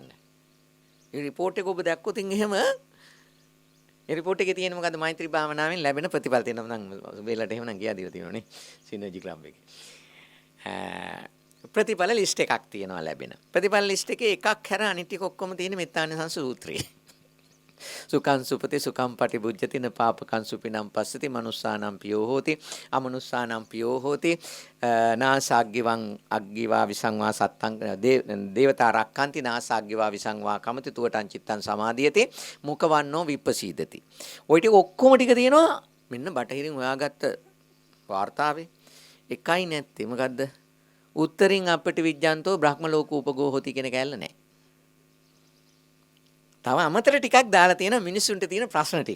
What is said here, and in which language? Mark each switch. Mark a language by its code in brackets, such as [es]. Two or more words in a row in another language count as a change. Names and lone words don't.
[si] මේ report එක ඔබ දැක්කොත් එහෙම ඒ report එකේ තියෙන මොකද්ද මෛත්‍රී භාවනාවෙන් ලැබෙන ප්‍රතිඵල තියෙනවා නම් වේලට එහෙම නම් ගියා දීලා තියෙනවනේ සිනර්ජි ක්ලබ් එකේ. ප්‍රතිඵල ලිස්ට් එකක් තියෙනවා ලැබෙන. ප්‍රතිඵල ලිස්ට් එකේ එකක් හැර අනිත් ටික ඔක්කොම තියෙන මෙත්තානිසංස සූත්‍රයේ. [pi] සුඛං සුපති සුඛං පටිභුජ්ජති න පාපකං සුපිනම් පස්සති මනුස්සානම් පියෝ හෝති අමනුස්සානම් පියෝ හෝති නාසග්ගිවං අග්ගිවා විසංවා සත්තං දේවතා රක්칸ති නාසග්ගිවා විසංවා කමති තුවටං චිත්තං සමාධියති මුඛවන්නෝ විප්පසීදති. [si] ඔය ටික ඔක්කොම ටික තියෙනවා මෙන්න බටහිරින් හොයාගත්ත වාර්තාවේ. එකයි නැත්තේ මොකද්ද? උත්තරින් අපිට [pi] විඥාන්තෝ බ්‍රහ්ම ලෝක උපගෝ හොති [si] කියන කැලල නැහැ. තව අමතර ටිකක් දාලා තියෙන මිනිස්සුන්ට තියෙන ප්‍රශ්න ටික.